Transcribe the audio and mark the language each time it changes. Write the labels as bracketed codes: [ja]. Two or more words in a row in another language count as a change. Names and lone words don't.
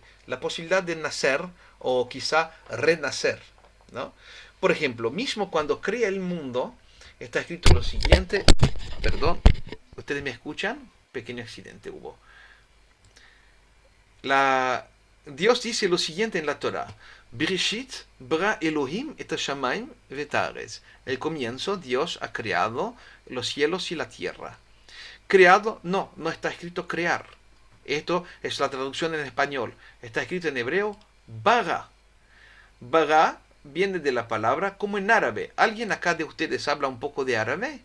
[es] La posibilidad de nacer o quizá renacer, ¿no? Por ejemplo, mismo cuando crea el mundo, está escrito lo siguiente. Perdón. ¿Ustedes me escuchan? Pequeño accidente hubo. Dios dice lo siguiente en la Torá. [he] בראשית ברא אלהים את השמים ואת הארץ. [es] El comienzo, Dios ha creado los cielos y la tierra. Creado, no está escrito crear. Esto es la traducción en español. Está escrito en hebreo, bara. Bara viene de la palabra como en árabe. ¿Alguien acá de ustedes habla un poco de árabe?